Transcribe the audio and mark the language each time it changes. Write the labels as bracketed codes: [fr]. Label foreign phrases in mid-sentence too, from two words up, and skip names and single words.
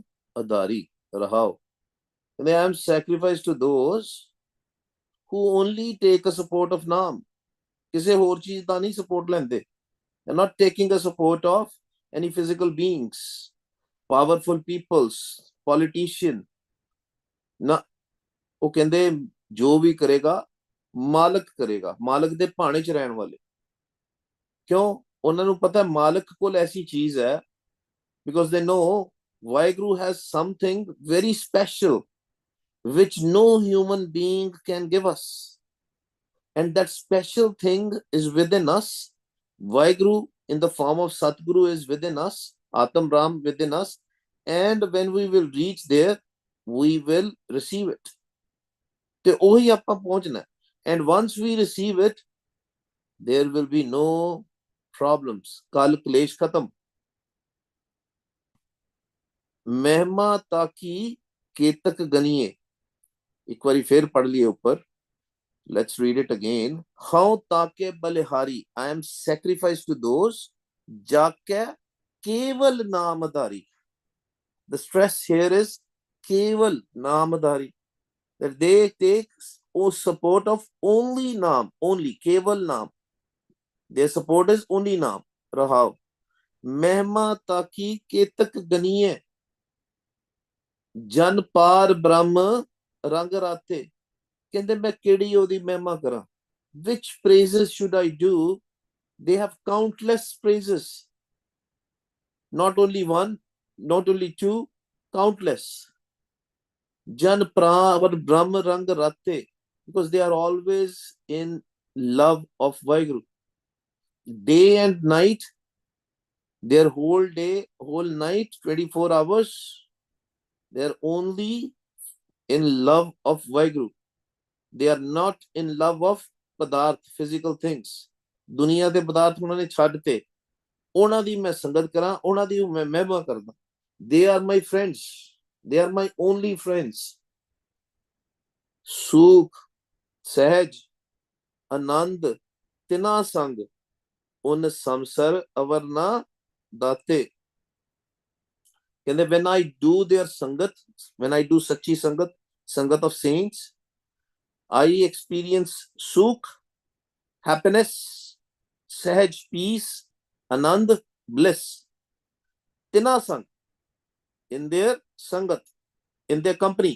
[pa] ਅਧਾਰੀ, ਰਹਾਉ. [en] And I am sacrificed to those who only take a support of Naam. [pa] ਕਿਸੇ ਹੋਰ ਚੀਜ਼ ਦਾ ਨਹੀਂ support ਲੈਂਦੇ. [en] They're not taking a support of any physical beings, powerful peoples, politician. [pa] ਨਾ ਉਹ ਕਹਿੰਦੇ ਜੋ ਵੀ ਕਰੇਗਾ ਮਾਲਕ ਕਰੇਗਾ, ਮਾਲਕ ਦੇ ਭਾਣੇ 'ਚ ਰਹਿਣ ਵਾਲੇ। ਕਿਉਂ? ਉਹਨਾਂ ਨੂੰ ਪਤਾ ਮਾਲਕ ਕੋਲ ਐਸੀ ਚੀਜ਼ ਹੈ, [en] because they know Vaheguru has something very special which no human being can give us. And that special thing is within us. Vaheguru in the form of Satguru is within us, Atam Ram within us. And when we will reach there, we will receive it. [pa] ਤੇ ਉਹੀ ਆਪਾਂ ਪਹੁੰਚਣਾ। [en] And once we receive it, there will be no problems. [pa] ਕਲ ਕਲੇਸ਼ ਖ਼ਤਮ. ਮਹਿਮਾ ਤਾਕੀ ਕੇਤਕ ਗਨੀਏ। ਇੱਕ ਵਾਰੀ ਫੇਰ ਪੜ ਲਈਏ ਉੱਪਰ। [en] Let's read it again. [pa] ਹਉ ਤਾਕੈ ਬਲਿਹਾਰੀ, [en] I am sacrificed to those [pa] ਜਾਕੈ ਕੇਵਲ ਨਾਮਅਧਾਰੀ. [en] The stress here is [pa] ਕੇਵਲ ਨਾਮਅਧਾਰੀ, [en] that they take support of only Naam, only [pa] ਕੇਵਲ ਨਾਮ. [en] Their support is only Naam. [pa] Rahav. ਮਹਿਮਾ ਤਾਕੀ ਕੇਤਕ ਗਨੀਏ. ਜਨ ਪਰ ਬ੍ਰਹਮਾ ਰੰਗ ਰਤੇ. ਕਹਿੰਦੇ ਮੈਂ ਕਿਹੜੀ ਉਹਦੀ ਮਹਿਮਾ ਕਰਾਂ? [en] Which praises should I do? They have countless praises. Not only one, not only two, countless. [pa] ਜਨ ਪਰ ਬ੍ਰਹਮਾ ਰੰਗ ਰਤੇ, [en] because they are always in love of Vaheguru. Day and night, their whole day, whole night, 24 hours, they are only in love of Vaheguru. They are not in love of padarth, physical things. [pa] ਦੁਨੀਆ ਦੇ ਪਦਾਰਥ ਉਹਨਾਂ ਨੇ ਛੱਡਤੇ। ਉਹਨਾਂ ਦੀ ਮੈਂ ਸੰਗਤ ਕਰਾਂ, ਉਹਨਾਂ ਦੀ ਮੈਂ ਮਹਿਮਾ ਕਰਦਾ। [en] They are my friends. They are my only friends. [pa] ਸੁਖ, ਸਹਿਜ, ਆਨੰਦ, ਤਿਨਾ ਸੰਗ, ਉਨ ਸੰਸਰ ਅਵਰ ਨਾ ਦਾਤੇ। [en] ਕਹਿੰਦੇ when I do their sangat, when I do [pa] ਸੱਚੀ ਸੰਗਤ, [en] sangat of saints, I experience sukh, happiness, sahaj, peace, anand, bliss. [pa] ਤਿਨਾ ਸੰਗ, [en] in their sangat, in their company.